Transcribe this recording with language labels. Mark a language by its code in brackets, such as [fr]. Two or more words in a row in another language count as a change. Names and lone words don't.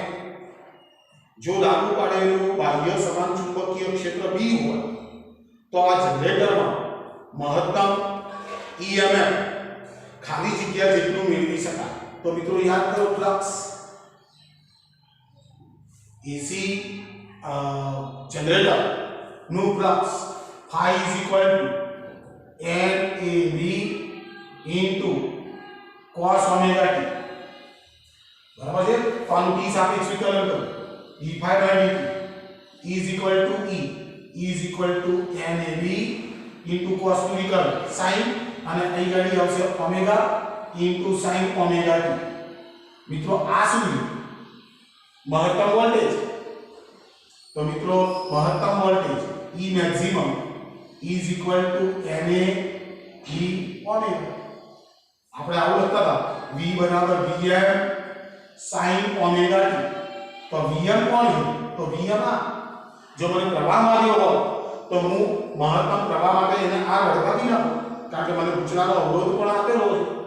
[gu] જો લાગુ પાડેલું બાહ્ય સમાન ચુંબકીય ક્ષેત્ર b હોય તો આ જનરેટરમાં મહત્તમ EMF ખાલી જગ્યા જેટલું મેળવી શકાય. તો મિત્રો યાદ કરો, ફ્લક્સ AC જનરેટર નું ફ્લક્સ [en] phi is equal to NAV into cos omega t. [gu] બરાબર છે. તો આનું t સાપેક્ષ વિકલન કરો. [en] d phi by dt is equal to is equal to NAV into cos [gu] નું વિકલન sin અને અહીં ગાડી આવશે ઓમેગા [en] into sin omega t. [gu] મિત્રો આ શું છે? મહત્તમ વોલ્ટેજ. તો મિત્રો મહત્તમ વોલ્ટેજ [en] E maximum is equal to NA E omega. [gu] આપણે આવું લખતા હતા V બરાબર [en] Vm sin omega t. [gu] તો Vm કોણ છે? તો Vm આ. જો મને પ્રવાહ માર્યો હોય તો હું મહત્તમ પ્રવાહ માટે એને આ વળગાવી નાખું, કારણ કે મને પૂછનારો અવરોધ પણ આપેલો છે.